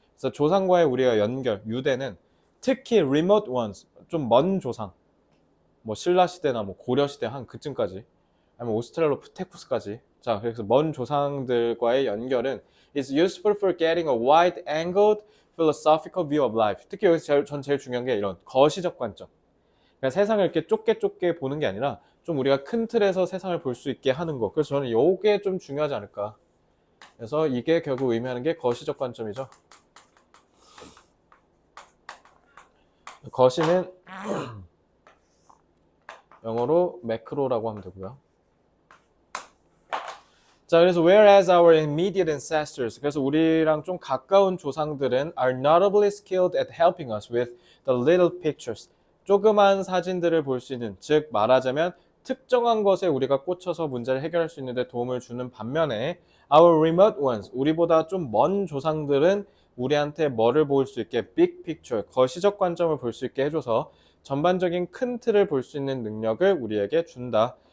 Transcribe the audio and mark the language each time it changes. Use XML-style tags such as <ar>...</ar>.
<ko>그래서 조상과의 우리가 연결, 유대는 특히</ko> <en>remote ones,</en> <ko>좀 먼 조상. 뭐, 신라시대나 뭐, 고려시대 한 그쯤까지. 아니면 오스트랄로피테쿠스까지. 자, 그래서 먼 조상들과의 연결은</ko> <en>is useful for getting a wide-angled philosophical view of life.</en> <ko>특히 여기서 전 제일 중요한 게 이런 거시적 관점. 그러니까 세상을 이렇게 좁게 보는 게 아니라 좀 우리가 큰 틀에서 세상을 볼 수 있게 하는 거. 그래서 저는 이게 좀 중요하지 않을까. 그래서 이게 결국 의미하는 게 거시적 관점이죠. 거시는 영어로 매크로라고 하면 되고요.</ko> <en>자, 그래서 whereas our immediate ancestors,</en> <ko>그래서 우리랑 좀 가까운 조상들은</ko> <en>are notably skilled at helping us with the little pictures.</en> <ko>조그만 사진들을 볼 수 있는, 즉 말하자면 특정한 것에 우리가 꽂혀서 문제를 해결할 수 있는 데 도움을 주는 반면에</ko> <en>our remote ones,</en> <ko>우리보다 좀 먼 조상들은 우리한테 뭐를 볼 수 있게 big picture, 거시적 관점을 볼 수 있게 해줘서 전반적인 큰 틀을 볼 수 있는 능력을 우리에게 준다.</ko>